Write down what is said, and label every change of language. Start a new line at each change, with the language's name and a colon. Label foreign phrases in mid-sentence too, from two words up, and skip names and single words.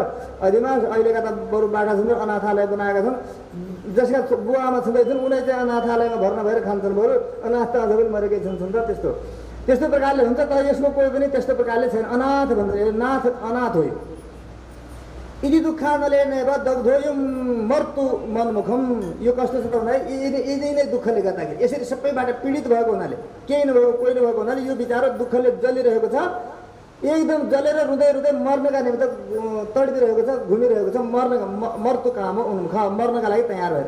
Nepali: अधिमास अहिलेका त बरु बाटा छन्, अनाथालय बनाएका छन्। जसका बुवा आमा छँदैछन् उनी चाहिँ अनाथालयमा भर्ना भएर खान्छन्, बरु अनाथ त अझ पनि मरेकै छन् त। त्यस्तो प्रकारले हुन्छ। तर यसको कोही पनि त्यस्तो प्रकारले छैन। अनाथ भन्छ, नाथ अनाथ हो।
Sanskrit: यदि दुःखानले नैव दग्धोयम मर्तु मनमुखम,
Nepali: यो कस्तो छ त भन्दाखेरि यदि नै दुःखले गर्दाखेरि, यसरी सबैबाट पीडित भएको हुनाले, केही नभएको कोही नभएको हुनाले यो बिचारो दुःखले जलिरहेको छ, एकदम जलेर रुँदै रुँदै मर्नका निमित्त तडपिरहेको छ, घुमिरहेको छ।
Sanskrit: मर्तु काम उन्मुख,
Nepali: मर्नका लागि तयार भएर।